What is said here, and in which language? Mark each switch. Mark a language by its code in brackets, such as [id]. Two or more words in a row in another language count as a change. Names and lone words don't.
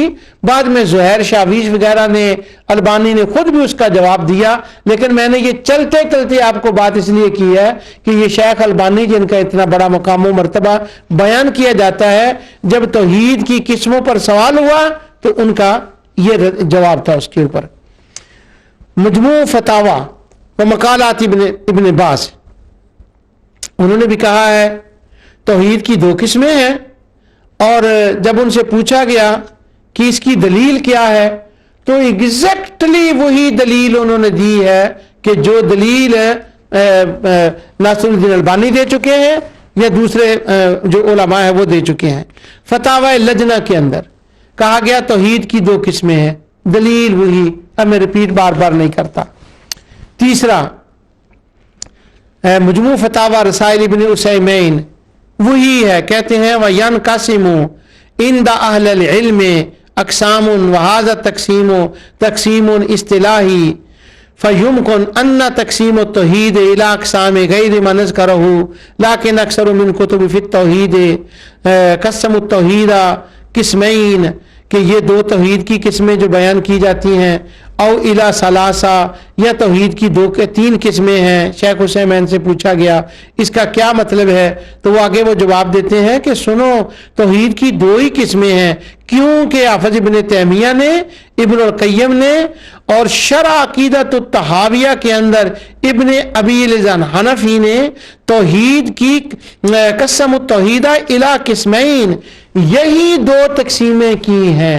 [ur] بعد میں زہیر شاویش وغیرہ نے، البانی نے خود بھی اس کا جواب دیا. لیکن میں نے یہ چلتے چلتے آپ کو بات اس لیے کی ہے کہ یہ شیخ البانی جن کا اتنا بڑا مقام و مرتبہ بیان کیا جاتا ہے، جب توحید کی قسموں پر سوال ہوا تو ان کا یہ جواب تھا اس کے اوپر. مجموع فتاوی و مقالات ابن باز، انہوں نے بھی کہا ہے توحید کی 2 قسمیں ہیں، اور جب ان سے پوچھا گیا کہ اس کی دلیل کیا ہے تو ایگزیکٹلی وہی دلیل انہوں نے دی ہے کہ جو دلیل ناصر الدین البانی دے چکے ہیں یا دوسرے جو علماء ہیں وہ دے چکے ہیں. فتاوی لجنہ کے اندر کہا گیا توحید کی 2 قسمیں ہیں، دلیل وہی، اب میں ریپیٹ بار بار نہیں کرتا. تیسرا مجموع فتاوی رسائل ابن عثیمین، وہی ہے، کہتے ہیں [ar] وَيَنْقَسِمُ عِنْدَ أَهْلِ الْعِلْمِ أَقْسَامٌ وَهَذَا تَقْسِيمٌ اصطلاحی فَيُمْكِنُ أَنَّ تَقْسِيمَ التَّوْحِيدِ إِلَىٰ أَقْسَامِ غَيْرِ مَا نَذْكُرُهُ لَكِنْ أَكْثَرُ مِنْ كُتُبِ فِي التَّوْحِيدِ قَسَّمُوا التَّوْحِيدَ قِسْمَيْنِ، [ur] کہ یہ 2 توحید کی قسمیں جو بیان کی جاتی ہیں، [ar] او الا ثلاثہ، [ur] یا توحید کی 3 قسمیں ہیں. شیخ حسین سے پوچھا گیا اس کا کیا مطلب ہے تو وہ آگے وہ جواب دیتے ہیں کہ سنو، توحید کی 2 ہی قسمیں ہیں، کیونکہ حافظ ابن تیمیہ نے، ابن القیم نے، اور شرح عقیدۃ الطحاویہ کے اندر ابن ابی العز حنفی نے توحید کی [ar] قسم التوحید الی قسمین، [ur] یہی 2 تقسیمیں کی ہیں.